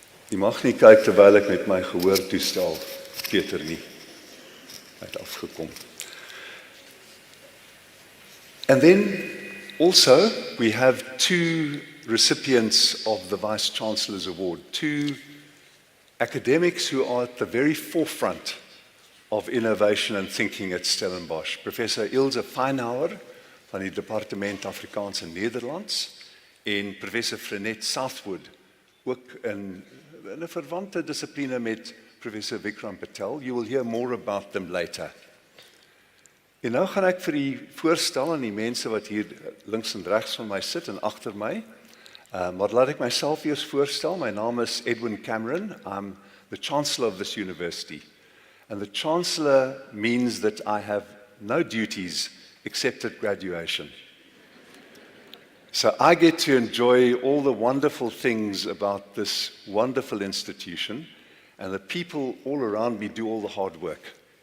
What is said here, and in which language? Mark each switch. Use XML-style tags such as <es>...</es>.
<af>Jy mag nie kyk terwyl ek met my gehoor toestel, Peter nie. Hy het afgekom.</af> <en>And then also we have 2 recipients of the Vice Chancellor's Award, 2 academics who are at the very forefront of innovation and thinking at Stellenbosch.</en> <af>Professor Ilse Feinhauer van die Departement Afrikaans en Nederlands en Professor Frenette Southwood, ook in 'n verwante dissipline met Professor Vikram Patel.</af> <en>You will hear more about them later.</en> <af>En nou gaan ek vir u voorstel aan die mense wat hier links en regs van my sit en agter my. Maar laat ek myself eers voorstel. My naam is Edwin Cameron.</af> <en>I'm the Chancellor of this university. And the Chancellor means that I have no duties except at graduation. So I get to enjoy all the wonderful things about this wonderful institution, and the people all around me do all the hard work.</en>